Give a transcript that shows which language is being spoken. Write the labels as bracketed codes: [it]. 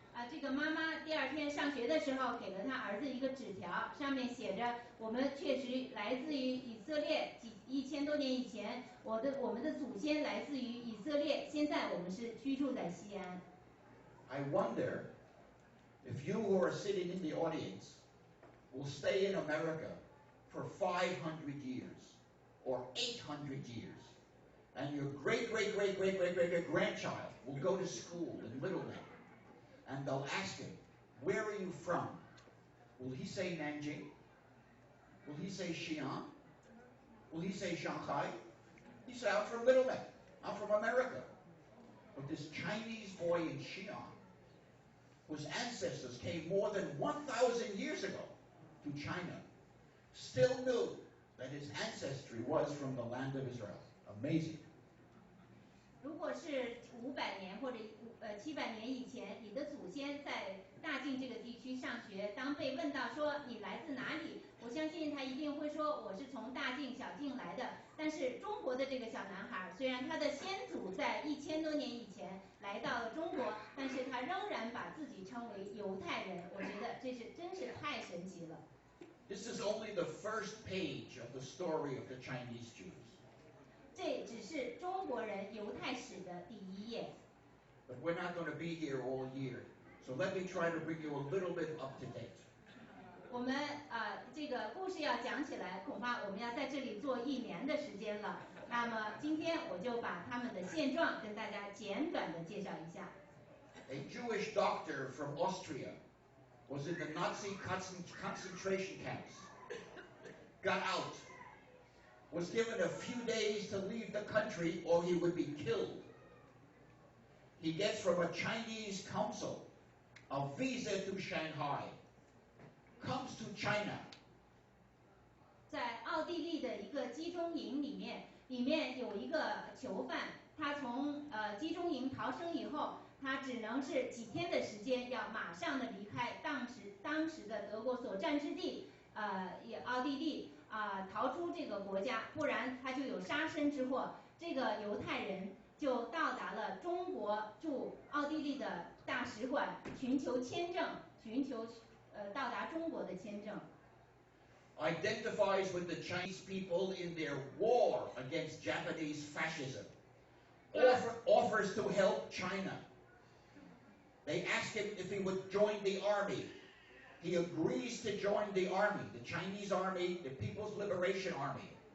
[zh] 这个妈妈第2天上学的时候，给了他儿子一个纸条，上面写着：“我们确实来自于以色列，1000多年以前，我们的祖先来自于以色列，现在我们是居住在西安。” [en] I wonder if you who are sitting in the audience will stay in America for 500 years or 800 years, and your great-great-great-great-great-great-grandchild will go to school in Littleton, and they'll ask him, "Where are you from?" Will he say Nanjing? Will he say Xi'an? Will he say Shanghai? He say, "I'm from Littleton. I'm from America." But this Chinese boy in Xi'an, whose ancestors came more than 1,000 years ago to China, still knew that his ancestry was from the land of Israel. Amazing. [zh] 如果是500年或者700年以前，你的祖先在大晋这个地区上学，当被问到说你来自哪里，我相信他一定会说我是从大晋小晋来的。但是中国的这个小男孩，虽然他的先祖在1000多年以前来到了中国，但是他仍然把自己称为犹太人。我觉得这真是太神奇了。 [en] This is only the first page of the story of the Chinese Jews. [zh] 这只是中国人犹太史的第1页。 [en] But we're not going to be here all year. So let me try to bring you a little bit up to date. [zh] 我们这个故事要讲起来，恐怕我们要在这里做1年的时间了。那么今天我就把他们的现状跟大家简短的介绍一下。 [en] A Jewish doctor from Austria was in the Nazi concentration camps, got out, was given a few days to leave the country or he would be killed. He gets from a Chinese consul a visa to Shanghai, comes to China. [zh] 在奥地利的一个集中营里面有一个囚犯，他从集中营逃生以后，他只能是几天的时间，要马上的离开当时的德国所占之地，奥地利逃出这个国家，不然他就有杀身之祸。这个犹太人就到达了中国驻奥地利的大使馆，寻求签证，到达中国的签证。 [en] Identifies with the Chinese people in their war against Japanese fascism. Offers to help China. They asked him if he would join the army. He agrees to join the army, the Chinese army, the People's Liberation Army.